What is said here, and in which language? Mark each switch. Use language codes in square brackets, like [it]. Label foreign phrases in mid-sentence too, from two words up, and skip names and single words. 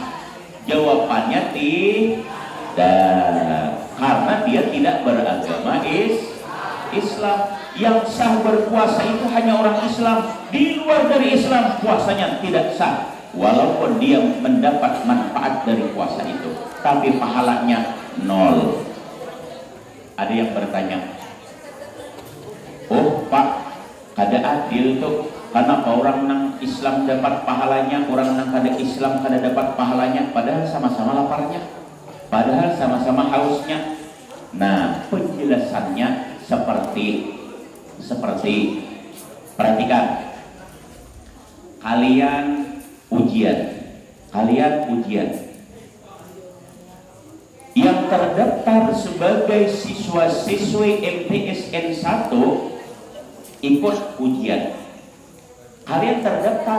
[id] Jawabannya tidak, karena dia tidak beragama Islam. Yang sah berpuasa itu hanya orang Islam. Di luar dari Islam puasanya tidak sah, walaupun dia mendapat manfaat dari puasa itu, tapi pahalanya nol. Ada yang bertanya, [bjn] oh Pak, kada adil tuh, kenapa orang nang Islam dapat pahalanya, orang nang kada Islam kada dapat pahalanya, padahal sama-sama laparnya, [id] padahal sama-sama hausnya. Nah, penjelasannya seperti perhatikan, kalian ujian yang terdaftar sebagai siswa-siswi MTSN 1 ikut ujian, kalian terdaftar.